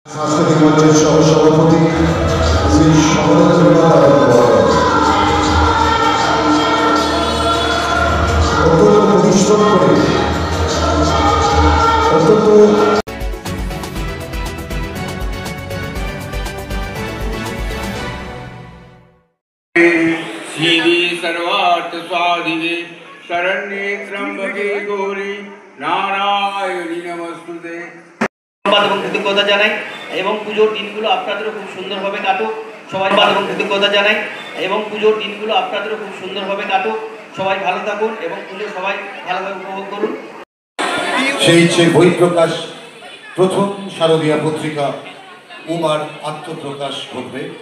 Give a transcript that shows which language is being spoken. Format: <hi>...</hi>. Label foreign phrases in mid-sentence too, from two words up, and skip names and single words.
<bn>সাংস্কৃতিক মঞ্চের সহসভাপতি শ্রী সমরেন্দ্রনাথ অত্যন্ত পরিশ্রম করে অত্যন্ত</bn> <sa>सीधी सर्वार्थ स्वाधिके शरण्ये त्र्यंबके गौरी नारायणी नमस्तुते।</sa> <bn>এবং কৃতজ্ঞতা জানাই এবং পুজোর দিনগুলো আপনাদেরও খুব সুন্দরভাবে কাটুক। সবাই এবং কৃতজ্ঞতা জানাই এবং পুজোর দিনগুলো আপনাদেরও খুব সুন্দরভাবে কাটুক। সবাই ভালো থাকুন এবং পুজো সবাই ভালোভাবে উপভোগ করুন। সেই বই প্রকাশ প্রথম শারদীয়া পত্রিকা উমার আত্মপ্রকাশ ঘটবে।</bn>